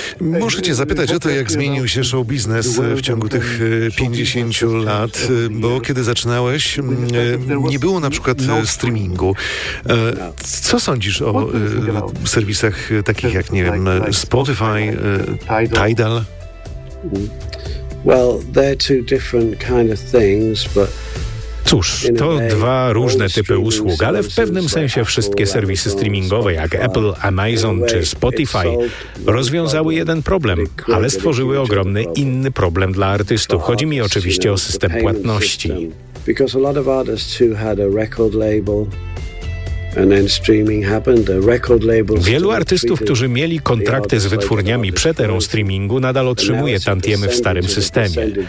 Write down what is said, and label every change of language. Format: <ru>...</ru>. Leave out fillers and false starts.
<pl>Muszę cię zapytać o to, jak zmienił się show biznes w ciągu tych 50 lat, bo kiedy zaczynałeś, nie było na przykład streamingu. Co sądzisz o serwisach takich jak, nie wiem, Spotify, Tidal?</pl> <en>Well, they're two different kind of things, but...</en> <pl>Cóż, to dwa różne typy usług, ale w pewnym sensie wszystkie serwisy streamingowe jak Apple, Amazon czy Spotify rozwiązały jeden problem, ale stworzyły ogromny inny problem dla artystów. Chodzi mi oczywiście o system płatności.</pl> <en>Because a lot of artists who had a record label and then streaming happened, a record label.</en> <pl>Wielu artystów, którzy mieli kontrakty z wytwórniami przed erą streamingu, nadal otrzymuje tantiemy w starym systemie.</pl>